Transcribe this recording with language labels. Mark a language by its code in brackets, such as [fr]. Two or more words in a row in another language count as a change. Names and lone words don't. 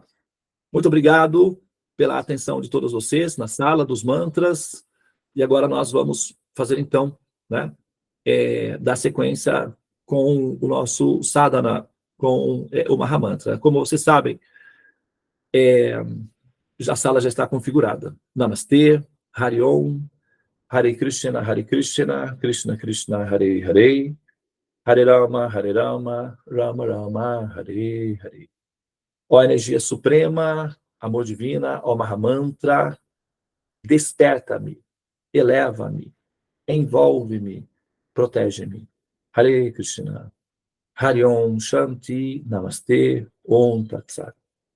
[pt] Muito obrigado pela atenção de todos vocês na sala dos mantras. E agora nós vamos fazer, então, né, dar sequência com o nosso sadhana, com o Mahamantra. Como vocês sabem, a sala já está configurada. Namastê, [sa] हरि ॐ, हरे कृष्ण, कृष्ण कृष्ण, हरे हरे, हरे राम, राम राम, हरे हरे. [pt] Ó energia suprema, amor divina, ó Mahamantra, desperta-me, eleva-me, envolve-me, protege-me. [sa] हरे कृष्ण, हरि ॐ, शान्ति, नमस्ते, ॐ तत् सत्.